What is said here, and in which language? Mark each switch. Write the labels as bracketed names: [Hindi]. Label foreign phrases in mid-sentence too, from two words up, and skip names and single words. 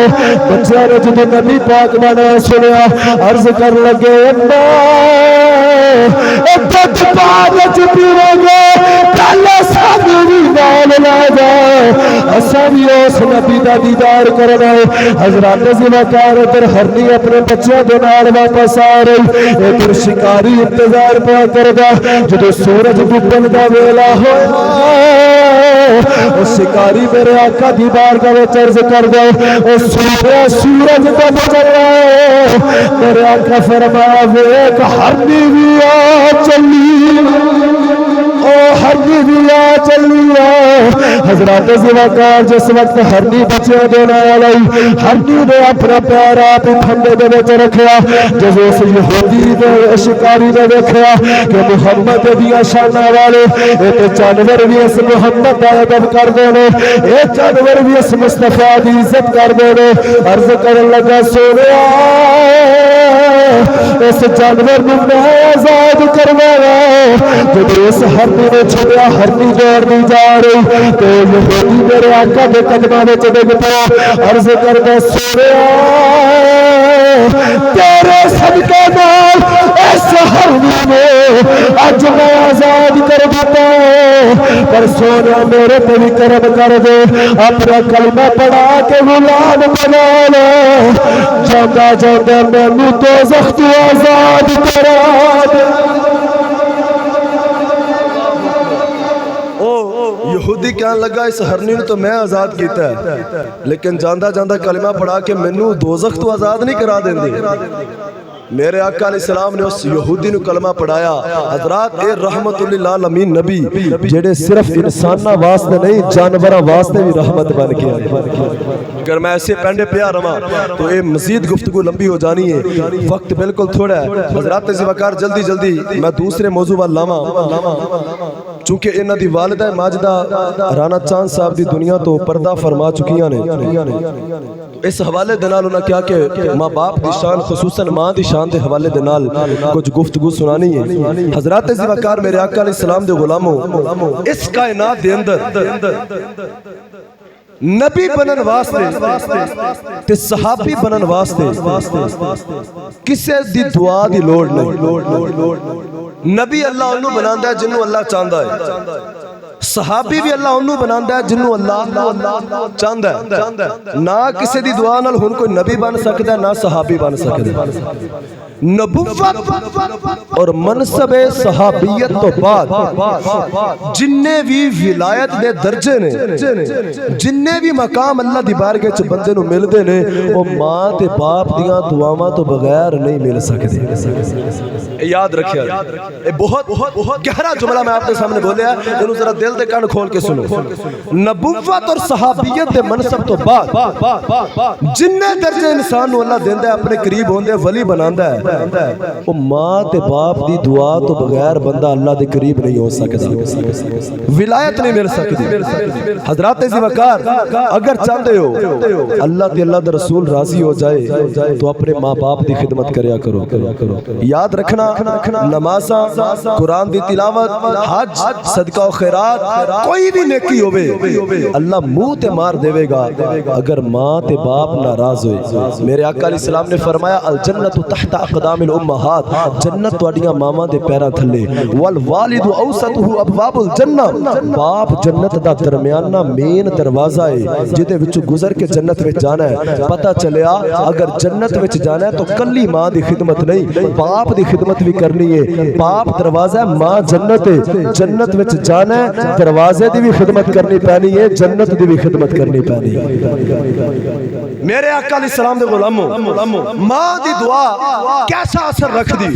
[Punjabi] بچے نے جب نبی پاک بنا سنیا عرض کر لگے ابا دودھ پاک پیو گے پہلے سانو بھی نال لا جا، اساں بھی اس نبی دا دیدار کرنا ہے۔ حضرات ذوالفقار ادھر ہرنی اپنے بچوں دے نال واپس آ رہی، ادھر شکاری انتظار پہ کردا جدوں سورج ڈبن دا ویلا ہویا او شکاری میرے آقا دی بارگاہ وچ عرض کر دے او سورج ڈب چلا ہے، میرے آقا فرمایا ویکھ ہرنی بھی آ چلی، او ہرنی بھی آ چلی ہے۔ حضرات ذوالفقار جس وقت ہرنی بچے دے نال آئی، ہرنی نے اپنا پیر آپ کھمبے دے وچ رکھیا، جب اس یہودی دے شکاری نے دیکھا کہ محمد دیاں شاناں والے اے جانور بھی اس محمد دا ادب کردے نے، اے جانور بھی اس مصطفیٰ دی عزت کردے نے، عرض کرن لگا سونیا اس جانور نوں میں آزاد کروایا۔ جب اس ہرنی نے چھڑیا، ہرنی دوڑ دی جا رہی تو یہودی میرے آقا دے قدماں وچ ڈگ پیا، عرض کردا سونیا تیرے صدقے نال اس ہرنی نے اج میں آزاد کر دیتا، پر سونا میرے پہ بھی کرم کر دے، اپنا کلمہ پڑھا کے غلام بنا لے، جاندہ جاندہ مینوں دوزخ تو آزاد کرا دے۔ یہودی کہنے لگا اس ہرنی نے تو میں آزاد کیتا ہے، لیکن جاندہ جاندہ کلمہ پڑھا کے مینوں دوزخ تو آزاد نہیں کرا دیں دے۔ میرے آقا علیہ السلام نے اس یہودی نے کلمہ پڑھایا۔ حضرات اے رحمت للعالمین نبی جڑے صرف انساناں واسطے نہیں جانوراں واسطے بھی رحمت بن کے آئے۔ اگر میں ایسے پینڈے پیا رہا تو اے مزید گفتگو لمبی ہو جانی ہے، وقت بالکل تھوڑا ہے۔ حضرات ذوالفقار جلدی جلدی میں دوسرے موضوع وال لاواں، چونکہ انہاں دی والدہ ماجدہ رانا چاند صاحب دی دنیا تو پردہ فرما چکیاں نے۔ اس حوالے دے نال انہاں کیا کہ ماں باپ دی شان خصوصاً ماں دی شان دے حوالے دے نال کچھ گفتگو سنانی ہے۔ حضرات ذوالفقار میرے آقا علیہ السلام دے غلاموں، اس کائنات دے اندر نبی بنن واسطے تے صحابی بنن واسطے کسے دی دعا دی لوڑ نہیں۔ نبی اللہ انہوں بناندا ہے جنہوں اللہ چاہندا ہے، صحابی بھی اللہ انہوں بناندا ہے جنہوں اللہ چاہندا ہے۔ نہ کسی دی دعا نال ہن کوئی نبی بن سکدا ہے نہ صحابی بن سکدا ہے۔ نبوت اور منصب صحابیت تو بعد جننے بھی ولایت دے درجے نے، جننے بھی مقام اللہ دی بارگاہ چ بندے نو ملدے نے، وہ ماں تے باپ دیاں دعاواں تو بغیر نہیں مل سکدے۔ یاد رکھیا، [Urdu] یہ بہت گہرا جملہ میں آپ کے سامنے [Punjabi] بولیا ہے، انہوں ذرا دل دے کان کھول کے سنو۔ نبوت اور صحابیت دے منصب تو بعد جننے درجے انسان نو اللہ دیندا ہے، اپنے قریب ہوندے ولی بناندا ہے، وہ ماں تے باپ دی دعا تو بغیر بندہ اللہ دے قریب نہیں ہو سکتا، ولایت نہیں مل سکتی۔ حضرات ذوالفقار اگر چاہتے ہو اللہ تے اللہ دے رسول راضی ہو جائے تو اپنے ماں باپ دی خدمت کریا کرو۔ یاد رکھنا نمازاں، قرآن دی تلاوت، حج، صدقہ و خیرات، کوئی بھی نیکی ہوئے اللہ منہ تے مار دے گا اگر ماں تے باپ ناراض ہوئے۔ میرے آقا علیہ السلام نے فرمایا [Arabic] الجنت تحت اقدام الامہات، [Punjabi] جنت تواڈیاں ماواں دے پیراں تھلے، [Arabic] والوالد اوسطہ ابواب الجنہ، [Punjabi] باپ جنت دا درمیانہ مین دروازہ ہے جدے وچوں گزر کے جنت وچ جانا ہے۔ پتہ چلیا اگر جنت وچ جانا ہے تو کلی ماں دی خدمت نہیں، باپ دی خدمت بھی کرنی ہے۔ باپ دروازہ ہے، ماں جنت ہے، جنت وچ جانا ہے دروازے دی بھی خدمت کرنی پینی ہے، جنت دی بھی خدمت کرنی پینی ہے۔ میرے آقا علیہ السلام دے غلاموں، ماں دی دعا کیسا اثر رکھ دی۔